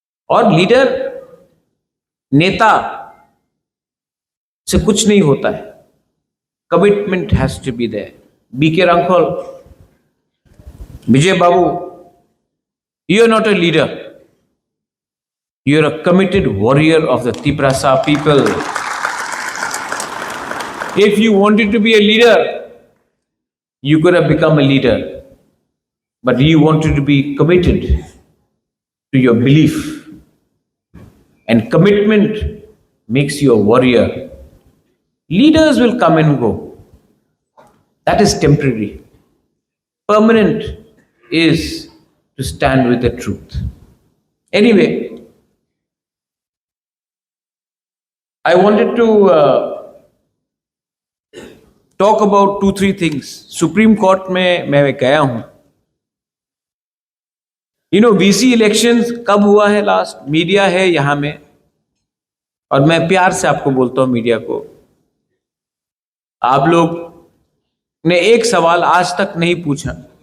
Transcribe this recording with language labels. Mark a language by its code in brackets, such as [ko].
[hi] और लीडर, नेता से कुछ नहीं होता है। [en] Commitment has to be there. BK Hrangkhawl, Vijay Babu, you are not a leader, you are a committed warrior of the Tiprasa people. If you wanted to be a leader, you could have become a leader, but you wanted to be committed to your belief, and commitment makes you a warrior. Leaders will come and go. That is temporary. Permanent is to stand with the truth. Anyway, I wanted to talk about 2-3 things. [hi] Supreme court में मैं गया हूं। VC elections कब हुआ है last? Media है यहां में, और मैं प्यार से आपको बोलता हूं मीडिया को, आप लोग ने एक सवाल आज तक नहीं पूछा।